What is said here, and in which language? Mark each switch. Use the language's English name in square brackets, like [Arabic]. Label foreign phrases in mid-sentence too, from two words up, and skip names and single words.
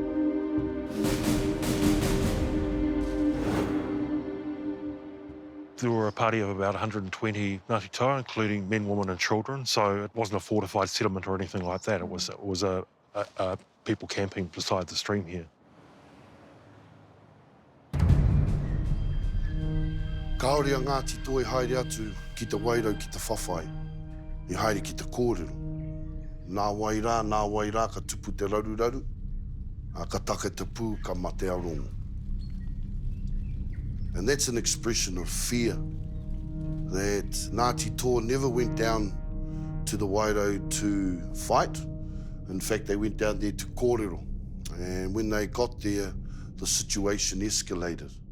[English] There were a party of about 120 Ngāti Toa, including men, women and children, so it wasn't a fortified settlement or anything like that. It was a people camping beside the stream here. [Māori] Kaore a Ngāti Toa I haere atu ki te Wairau ki te whawhai, I haere ki te kōrero. Nā wairā ka tupu te raruraru, a ka take te pū ka mate arongo. [English] And that's an expression of fear, that Ngāti Toa never went down to the Wairau to fight. In fact, they went down there to kōrero. And when they got there, the situation escalated.